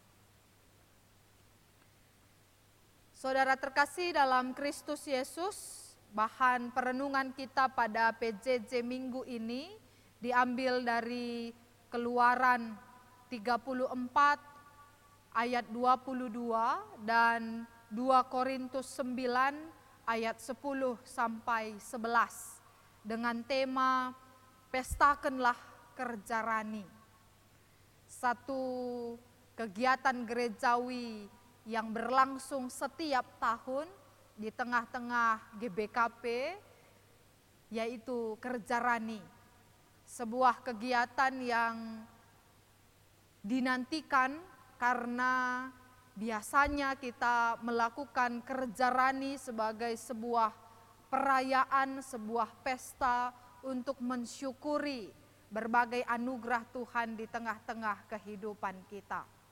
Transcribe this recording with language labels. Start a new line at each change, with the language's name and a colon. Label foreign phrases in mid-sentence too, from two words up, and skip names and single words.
Indonesian: Saudara terkasih dalam Kristus Yesus, bahan perenungan kita pada PJJ minggu ini diambil dari Keluaran 34 ayat 22 dan 2 Korintus 9 ayat 10 sampai 11 dengan tema Pestakanlah Kerjarani. Satu kegiatan gerejawi yang berlangsung setiap tahun di tengah-tengah GBKP, yaitu Kerjarani. Sebuah kegiatan yang dinantikan karena biasanya kita melakukan Kerjarani sebagai sebuah perayaan, sebuah pesta untuk mensyukuri berbagai anugerah Tuhan di tengah-tengah kehidupan kita.